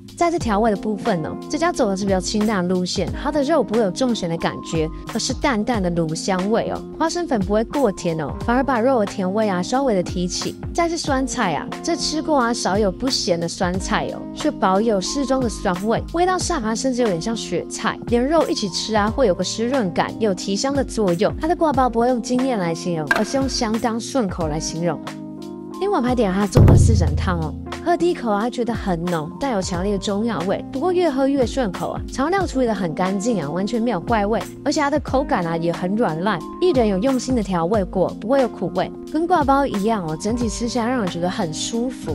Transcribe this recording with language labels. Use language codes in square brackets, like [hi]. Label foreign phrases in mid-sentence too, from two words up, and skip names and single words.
[zh] 在這調味的部分哦，這家走的是比較清淡的路線，它的肉不會有重鹹的感覺，而是淡淡的滷香味哦，花生粉不會過甜哦，反而把肉的甜味啊稍微的提起。再是酸菜啊，這吃過啊少有不鹹的酸菜哦，卻保有適中的酸味，味道上啊甚至有點像雪菜，連肉一起吃啊會有個濕潤感，有提香的作用。它的刈包不會用驚豔來形容，而是用相當順口來形容。另外還點它綜合4神湯哦，喝第一口啊覺得很濃，帶有強烈的中藥味，不過越喝越順口啊，調料處理得很乾淨啊，完全沒有怪味，而且它的口感啊也很軟爛，藝人有用心的調味過，不會有苦味，跟刈包一樣哦，整體吃起來讓人覺得很舒服。